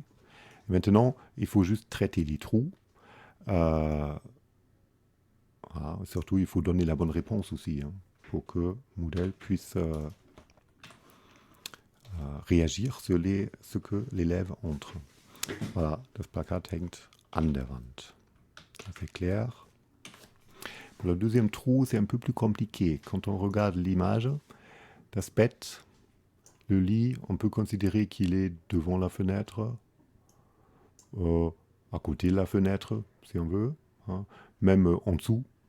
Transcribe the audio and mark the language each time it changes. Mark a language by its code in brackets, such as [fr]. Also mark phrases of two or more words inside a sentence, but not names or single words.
[fr] Et maintenant, il faut juste traiter les trous. Voilà. Surtout, il faut donner la bonne réponse aussi, hein, pour que Moodle puisse réagir sur ce que l'élève entre. Voilà, [de] das Plakat hängt an der Wand. [fr] Ça, c'est clair. Pour le deuxième trou, c'est un peu plus compliqué. Quand on regarde l'image, [de] das Bett, [fr] le lit, on peut considérer qu'il est devant la fenêtre, à côté de la fenêtre, si on veut, hein, même en dessous.